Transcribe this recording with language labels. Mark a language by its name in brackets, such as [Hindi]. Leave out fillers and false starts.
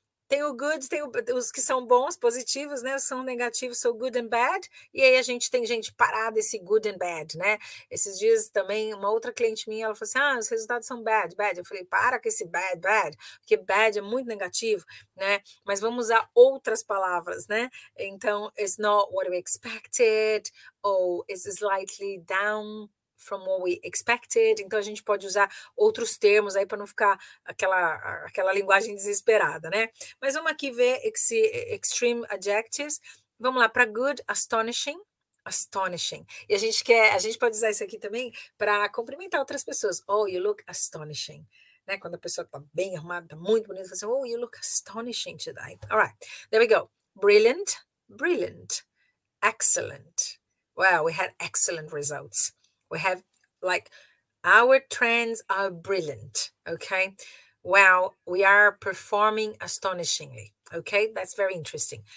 [Portuguese] Tem o good, tem os que são bons, positivos, né? Os são negativos, são [English] good and bad. [Portuguese] E aí a gente tem gente parada esse [English] good and bad, [Portuguese] né? Esses dias também, uma outra cliente minha, ela falou assim, os resultados são [English] bad, bad. [Portuguese] Eu falei, para com esse [English] bad, bad, [Portuguese] porque bad é muito negativo, né? Mas vamos usar outras palavras, né? [English] Então, it's not what we expected, ou it's slightly down from what we expected. [Portuguese] Então, a gente pode usar outros termos aí para não ficar aquela linguagem desesperada, né? Mas vamos aqui ver esse [English] extreme adjectives. [Portuguese] Vamos lá, para good, [English] astonishing. Astonishing. [Portuguese] E a gente pode usar isso aqui também para cumprimentar outras pessoas. [English] Oh, you look astonishing. [Portuguese] Né? Quando a pessoa está bem arrumada, está muito bonita, você fala assim, [English] oh, you look astonishing today. All right, there we go. Brilliant, brilliant. Excellent. Wow, we had excellent results. We have our trends are brilliant, okay? Wow, we are performing astonishingly, okay? That's very interesting.